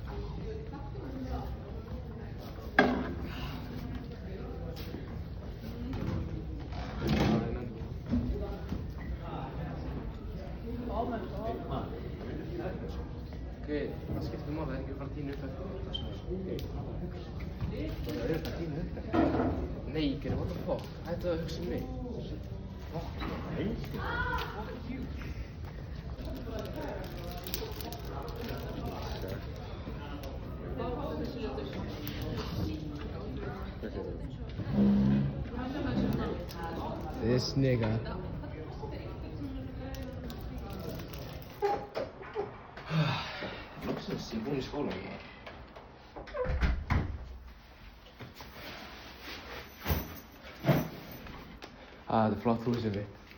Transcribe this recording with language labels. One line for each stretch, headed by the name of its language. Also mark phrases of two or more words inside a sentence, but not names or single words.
Icelandic: Það skiptir máli, það ekki að fara að tína upp eftir. Það er auðvitað að tína upp eftir. Nei, Geri,
English: what the fuck?
Icelandic: Hættu að hugsa mig. Nei.
English: This nigga.
Icelandic: Loksins, ég er búinn í skólanum. Þetta er flott húsið mitt.